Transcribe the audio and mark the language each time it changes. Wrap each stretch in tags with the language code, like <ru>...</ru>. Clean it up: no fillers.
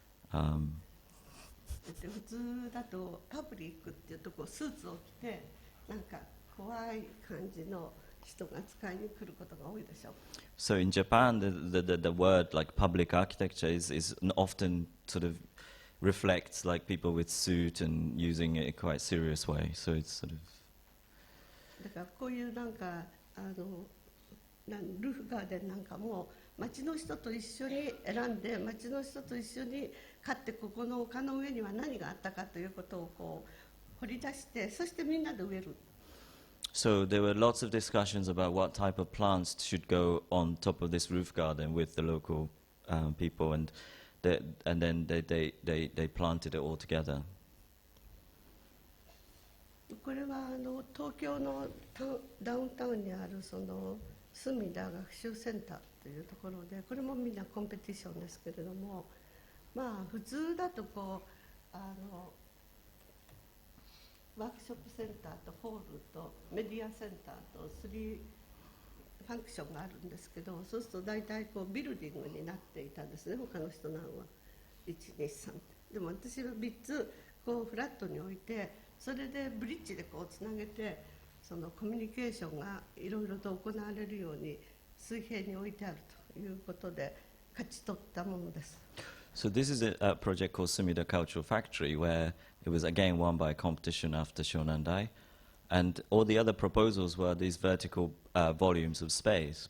<ja>普通だとパブリックっていうとこスーツを着てなんか怖い感じの人が使いに来ることが多いでしょう。</ja> <en>So in Japan, the word like public architecture is often sort of reflects like people with suit and using it in a quite serious way. So it's sort of.</en> <ja>だからこういうなんかルーフガーデンなんかも町の人と一緒に選んで町の人と一緒に買ってここの丘の上には何があったかということをこう掘り出してそしてみんなで植える。</ja> <en>So there were lots of discussions about what type of plants should go on top of this roof garden with the local people, and then they planted it all together.</en> <ja>これは東京のダウンタウンにあるそのスミダ学習センターというところで、これもみんなコンペティションですけれども、まあ普通だとこうワークショップセンターとホールとメディアセンターと3ファンクションがあるんですけど、そうすると大体こうビルディングになっていたんですね、他の人の案は123。でも私は3つこうフラットに置いて、それでブリッジでこうつなげて、そのコミュニケーションがいろいろと行われるように水平に置いてあるということで勝ち取ったものです。</ja> <en>So this is a project called Sumida Cultural Factory, where it was again won by a competition after Shonandai, and all the other proposals were these vertical volumes of space.</en>